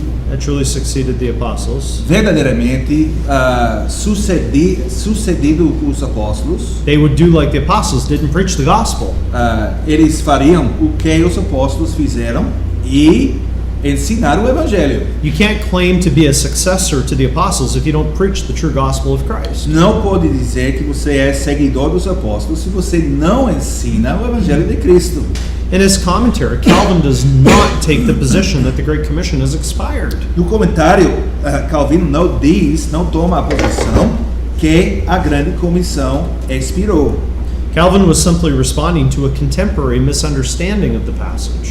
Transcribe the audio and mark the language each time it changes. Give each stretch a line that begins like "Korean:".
English: had truly succeeded the apostles,
Portuguese: verdadeiramente sucedido os apóstolos,
English: they would do like the apostles did and preach the gospel.
Portuguese: eles fariam o que os apóstolos fizeram e ensinar o evangelho.
English: You can't claim to be a successor to the apostles if you don't preach the true gospel of Christ.
Portuguese: Não pode dizer que você é seguidor dos apóstolos se você não ensina o evangelho de Cristo.
English: In his commentary, Calvin does not take the position that the Great Commission has expired.
Portuguese: No comentário, Calvino não toma a posição que a grande comissão expirou.
English: Calvin was simply responding to a contemporary misunderstanding of the passage.